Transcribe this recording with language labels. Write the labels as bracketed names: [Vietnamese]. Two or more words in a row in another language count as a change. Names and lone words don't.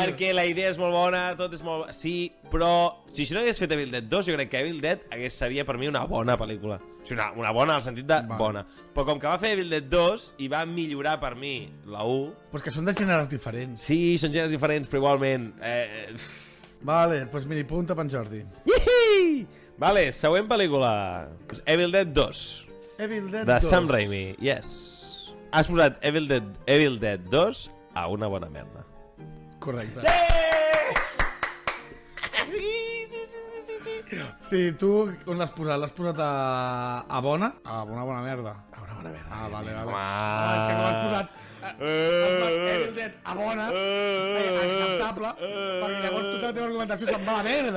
[Catalan] Perquè la idea és molt bona, tot és molt... Sí, però si no hagués fet Evil Dead 2, jo crec que Evil Dead seria per mi una bona pel·lícula. O sigui, una bona en el sentit de bona. Però com que va fer Evil Dead 2 i va millorar per mi la 1... Pues que són de gèneres diferents. Sí, són gèneres diferents, però igualment... Vale, pues mini punta per en Jordi. Vale, següent pel·lícula. Evil Dead 2. Evil Dead De 2. Sam Raimi, yes. Has posat Evil Dead 2 a una bona merda. Correcte. Sí, tu on l'has posat? L'has posat a bona? A una bona merda. A una bona merda. Ah, vale, vale. Home. No, és que com has posat Evil Dead a bona, acceptable, perquè llavors tota la teva argumentació se'n va a la merda.